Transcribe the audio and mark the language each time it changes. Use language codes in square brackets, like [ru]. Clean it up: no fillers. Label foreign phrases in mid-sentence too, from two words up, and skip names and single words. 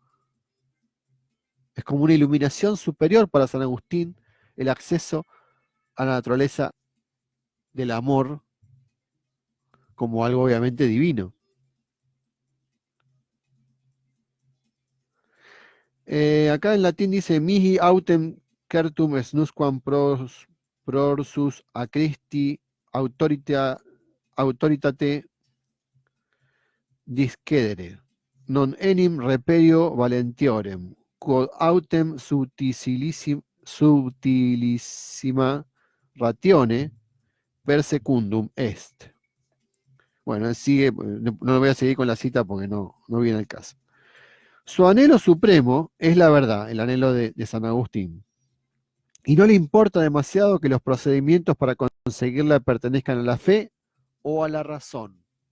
[es] Es como una iluminación superior para San Agustín, el acceso a la naturaleza del amor como algo obviamente divino. Acá en latín dice [la] mihi autem certum snusquam prorsus a Christi autoritate discedere, non enim reperio valentiorem, quod autem subtilissima ratione per secundum est. [es] Bueno, sigue, no voy a seguir con la cita porque no viene el caso. Su anhelo supremo es la verdad, el anhelo de San Agustín. Y no le importa demasiado que los procedimientos para conseguirla pertenezcan a la fe o a la razón.